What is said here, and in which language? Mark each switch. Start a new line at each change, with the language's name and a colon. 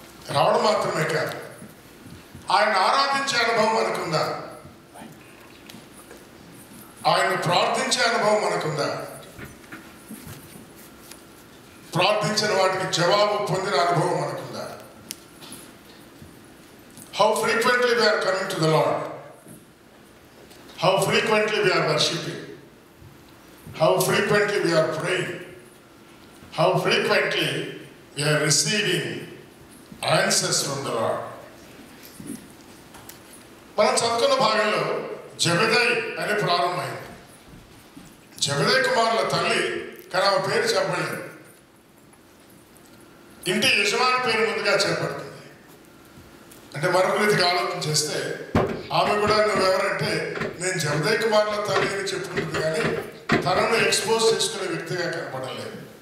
Telugu: రావడం మాత్రమే కాదు, ఆయన ఆరాధించే అనుభవం మనకుందా? ఆయన ప్రార్థించే అనుభవం మనకుందా? ప్రార్థించిన వాటికి జవాబు పొందిన అనుభవం మనకుందా?
English: How frequently we are coming to the Lord? How frequently we are worshiping? How frequently we are praying? How frequently we are receiving answers from the Lord?
Telugu: మనం చదువుకున్న భాగంలో జబదేయి అని ప్రారంభమైంది. జబదేయి కుమారుల తల్లి, కానీ ఆమె పేరు చెప్పలేదు. ఇంటి యజమాని పేరు ముందుగా చెప్పబడుతుంది. అంటే మరొక రీతికి ఆలోచన చేస్తే ఆమె కూడా నువ్వెవరంటే నేను జబదేయి కుమారుల తల్లి అని చెప్పుకుంటుంది, కానీ తనను ఎక్స్పోజ్ చేసుకునే వ్యక్తిగా కనపడలేదు.